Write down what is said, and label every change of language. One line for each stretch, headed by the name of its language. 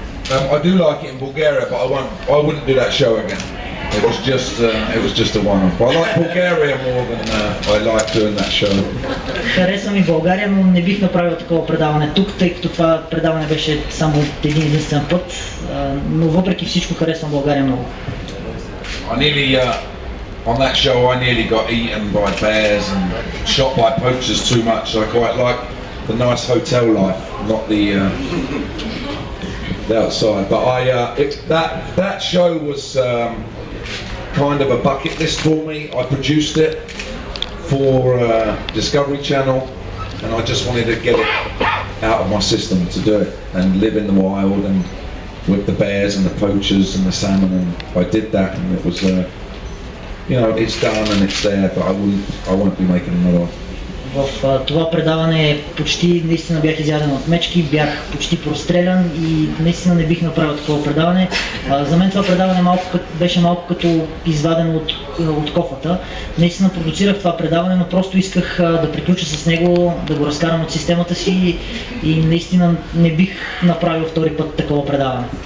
English: I do like it in Bulgaria, but I wouldn't do that show again. It was just a one-off. I like Bulgaria more than I like doing that show.
Bulgarian: Харесва ми България, но не бих направил такова предаване тук, тъй като това предаване беше само един единствен път, но въпреки всичко харесвам България много.
English: I nearly, on that show, I nearly got eaten by bears and shot by poachers too much. I quite like the nice hotel life, not the outside. But that show was kind of a bucket list for me. I produced it for Discovery Channel, and I just wanted to get it out of my system to do it and live in the wild and with the bears and the poachers and the salmon, and I did that, and it was it's done and it's there, but I won't be making another one.
Bulgarian: В това предаване почти наистина бях изяден от мечки, бях почти прострелян и наистина не бих направил такова предаване. За мен това предаване беше малко като извадено от кофата. Наистина продуцирах това предаване, но просто исках да приключа с него, да го разкарам от системата си и наистина не бих направил втори път такова предаване.